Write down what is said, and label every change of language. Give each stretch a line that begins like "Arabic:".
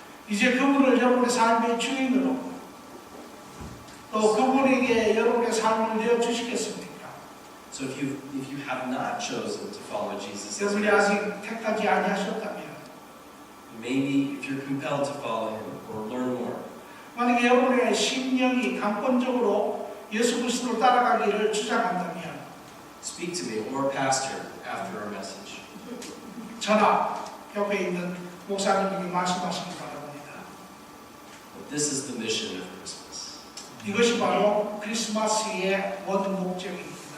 Korean: 이제 그분을 여러분의 삶의 주인으로 또 그분에게 여러분의 삶을 내어주시겠습니까?
English: So if you have not chosen to follow Jesus as
Korean: 여러분이
English: Lord,
Korean: 아직 택하지 아니하셨다면
English: maybe if you're compelled to follow Him or learn more,
Korean: 만약에 여러분의 심령이 강권적으로 예수 그리스도를 따라가기를 주장한다면
English: speak to me or pastor after our message.
Korean: 저나 옆에 있는 목사님에게 말씀하시기 바랍니다.
English: But this is the mission of Christmas.
Korean: 이것이 바로 크리스마스의 원 목적입니다.